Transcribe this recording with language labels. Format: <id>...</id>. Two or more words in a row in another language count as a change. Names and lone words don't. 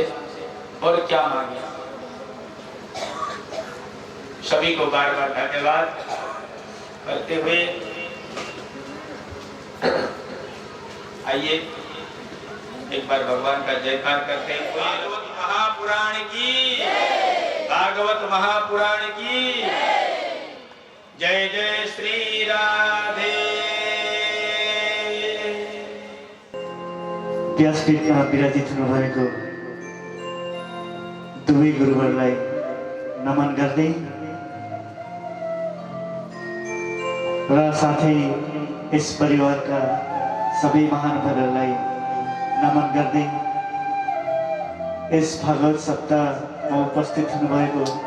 <hi>और क्या मांगे, सभी को बार बार धन्यवाद करते हुए आइए एक बार भगवान का जयकार करते हैं। भागवत महापुराण की, भागवत महापुराण की जय। जय श्री राधे।</hi> <ne>व्यासपीठमा विराजित हुनुभएको दुवै गुरुवरलाई नमन गर्दै र साथै यस परिवारका सबै महानुभावहरूलाई नमन गर्दै यस भागवत सप्ताहमा उपस्थित हुनुभएको</ne>